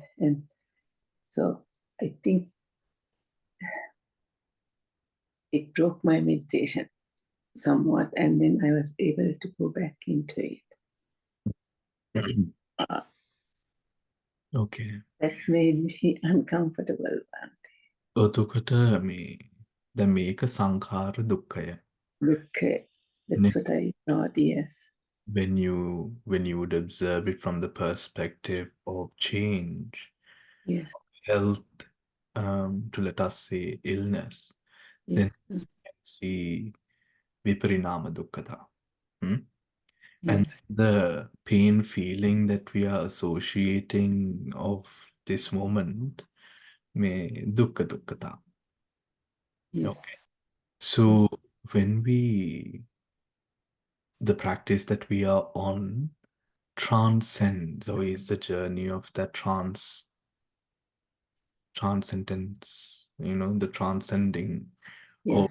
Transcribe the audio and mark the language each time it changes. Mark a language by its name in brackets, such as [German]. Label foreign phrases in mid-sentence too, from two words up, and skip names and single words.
[English] And so I think it broke my meditation somewhat, and then I was able to go back into it. Okay. That made me uncomfortable. [Sinhala] එතකොට දැන් මේක සංඛාර දුක්ඛය. [English] Okay, that's what I thought, yes. When you would observe it from the perspective of change, Yes, health, to let us say illness, then yes, you can see [Pali] viparinama dukkha. [English] And yes, the pain feeling that we are associating of this moment may [Pali] dukkha dukkata. [English] yes. Okay. So when the practice that we are on transcends or is the journey of that transcendence, the transcending of